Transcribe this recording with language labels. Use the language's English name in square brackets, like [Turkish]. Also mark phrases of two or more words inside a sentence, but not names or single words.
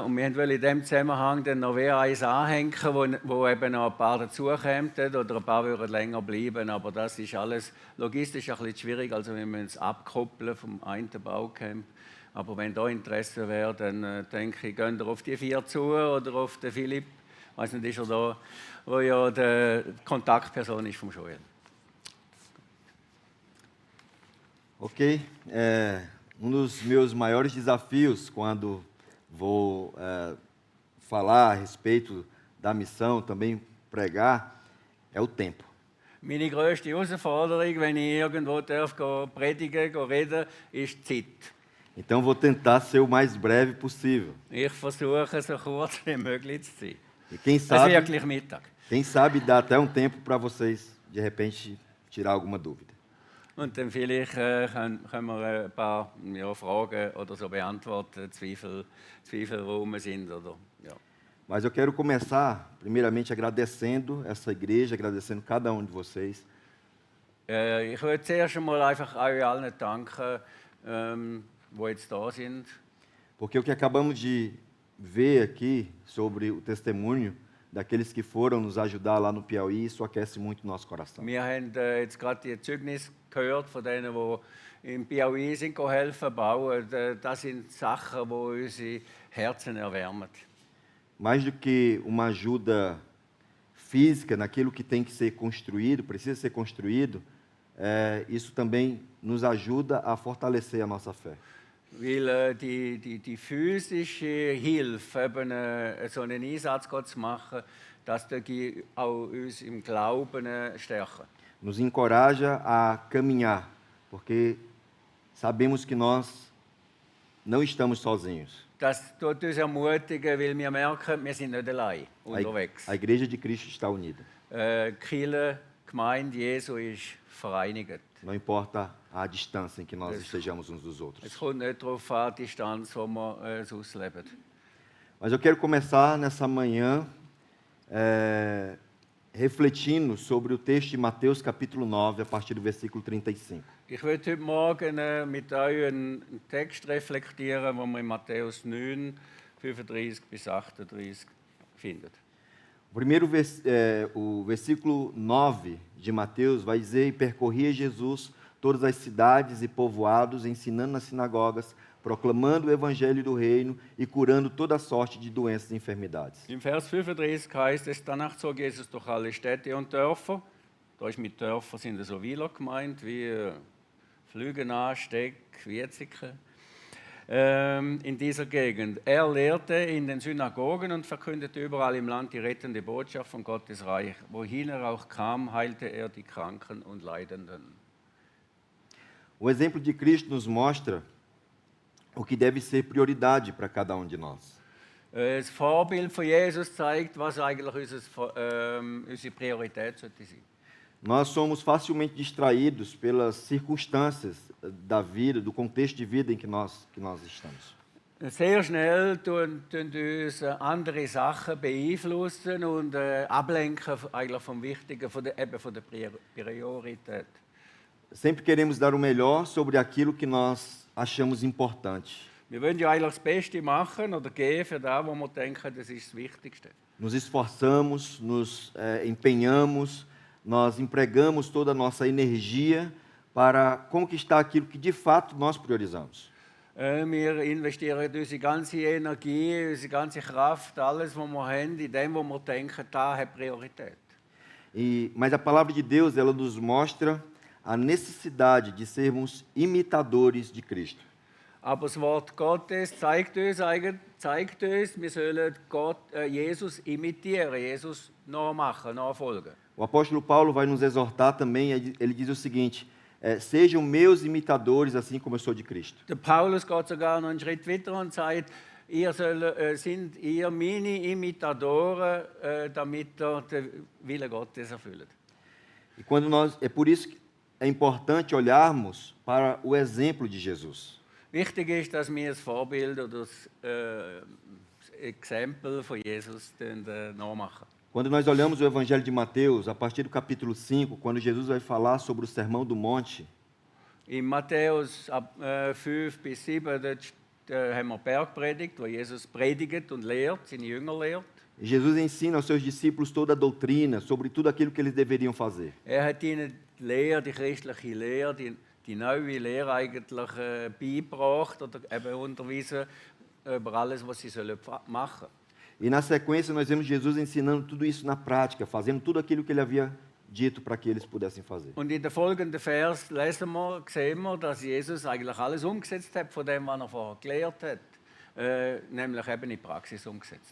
[German] Und wir wollen in diesem Zusammenhang dann noch eins anhängen, wo eben noch ein paar dazukommen oder ein paar würden länger bleiben. Aber das ist alles logistisch ein bisschen schwierig, also wir müssen es abkoppeln vom einen Baucamp. Aber wenn da Interesse wäre, dann denke ich, gehen ihr auf die 4 zu oder auf den Philipp, ich weiß nicht, ist er da, wo ja die Kontaktperson ist vom Joel. Ok. [Portuguese] Dos meus maiores desafios quando vou falar a respeito da missão, também pregar, é o tempo. [German] Meine grösste Herausforderung, wenn ich irgendwo predigen, reden, ist die Zeit. [Portuguese] Então vou tentar ser o mais breve possível. [German] Ich versuche, so kurz wie möglich zu sein. [Portuguese] E quem [German] Es ist [Portuguese] sabe, [German] wirklich Mittag. [Portuguese] quem sabe dá até tempo para vocês, de repente, tirar alguma dúvida. [German] Und dann vielleicht können wir ein paar Fragen oder so beantworten, Zweifel, wo sind. Oder, ja. [Portuguese] Mas eu quero começar, primeiramente, agradecendo essa igreja, agradecendo cada de vocês. [German] Ich würde zuerst einmal einfach euch allen danken, die jetzt da sind. [Portuguese] Porque o que acabamos de ver aqui sobre o testemunho daqueles que foram nos ajudar lá no Piauí, isso aquece muito o nosso coração. [German] Wir haben jetzt gerade die Zeugnis gehört von denen, die im Piauí sind, helfen bauen. Das sind Sachen, die unsere Herzen erwärmen. [Portuguese] Mais do que uma ajuda física naquilo que tem que ser construído, precisa ser construído, isso também nos ajuda a fortalecer a nossa fé. [German] Weil die physische Hilfe, eben so einen Einsatz zu machen, das auch uns im Glauben stärken. [Portuguese] Nos encoraja a caminhar, porque sabemos que nós não estamos sozinhos. [German] Das tut uns ermutigen, weil wir merken, wir sind nicht allein unterwegs. [Portuguese] A Igreja de Cristo está unida. [German] Die Kirche, die Gemeinde Jesu ist vereinigt. [Portuguese] Não importa a distância em que nós estejamos uns dos outros. [German] Es kommt nicht darauf an, die Distanz, wo wir es ausleben. [Portuguese] Mas eu quero começar nessa manhã refletindo sobre o texto de Mateus capítulo 9, a partir do versículo 35. [German] Ich möchte heute Morgen mit euch einen Text reflektieren, den wir in Matthäus 9, 35 bis 38 finden. [Portuguese] O versículo 9 de Mateus vai dizer: "E percorria Jesus todas as cidades e povoados, ensinando nas sinagogas, proclamando o evangelho do reino e curando toda sorte de doenças e enfermidades." [German] Im Vers 35 heißt es: Danach zog Jesus durch alle Städte und Dörfer. Da ist mit Dörfern sind so Weiler gemeint, wie Flügenah, Steck, Wietzike. In dieser Gegend. Er lehrte in den Synagogen und verkündete überall im Land die rettende Botschaft von Gottes Reich. Wohin er auch kam, heilte er die Kranken und Leidenden. [Portuguese] O exemplo de Cristo nos mostra o que deve ser prioridade para cada de nós. [German] Das Vorbild von Jesus zeigt, was eigentlich unsere Priorität sollte sein. [Portuguese] Nós somos facilmente distraídos pelas circunstâncias da vida, do contexto de vida em que nós estamos. [German] Sehr schnell tun uns andere Sachen beeinflussen und ablenken eigentlich vom Wichtigen, von der Priorität. [Portuguese] Sempre queremos dar o melhor sobre aquilo que nós achamos importante. [German] Wir wollen ja eigentlich das Beste machen oder geben für das, wo wir denken, das ist das Wichtigste. [Portuguese] Nos esforçamos, nos empenhamos, nós empregamos toda a nossa energia para conquistar aquilo que de fato nós priorizamos. [German] Wir investieren unsere ganze Energie, unsere ganze Kraft, alles, was wir haben, in dem, wo wir denken, da hat Priorität. [Portuguese] Mas a palavra de Deus, ela nos mostra a necessidade de sermos imitadores de Cristo. [German] Aber das Wort Gottes zeigt uns, wir sollen Jesus imitieren, Jesus nachmachen, nachfolgen. [Portuguese] O apóstolo Paulo vai nos exortar também, ele diz o seguinte: sejam meus imitadores, assim como eu sou de Cristo. [German] Der Paulus geht sogar noch einen Schritt weiter und sagt, sind ihr meine Imitatoren, damit ihr den Willen Gottes erfüllt. [Portuguese] E é por isso que é importante olharmos para o exemplo de Jesus. [German] Wichtig ist, dass wir das Vorbild oder das Exempel von Jesus nachmachen. [Portuguese] Quando nós olhamos o Evangelho de Mateus, a partir do capítulo 5, quando Jesus vai falar sobre o Sermão do Monte, [German] In Matthäus 5 bis 7 dort haben wir Bergpredigt, wo Jesus predigt und lehrt, seine Jünger lehrt. [Portuguese] Jesus ensina aos seus discípulos toda a doutrina sobre tudo aquilo que eles deveriam fazer. [German] Hat ihnen die Lehre, die christliche Lehre, die neue Lehre eigentlich beigebracht oder eben unterwiesen über alles, was sie sollen machen. [Portuguese] E na sequência nós vemos Jesus ensinando tudo isso na prática, fazendo tudo aquilo que ele havia dito para que eles pudessem fazer. [German] Und in den folgenden Vers sehen wir, dass Jesus eigentlich alles umgesetzt hat von dem, was er vorher gelehrt hat, nämlich eben in die Praxis umgesetzt.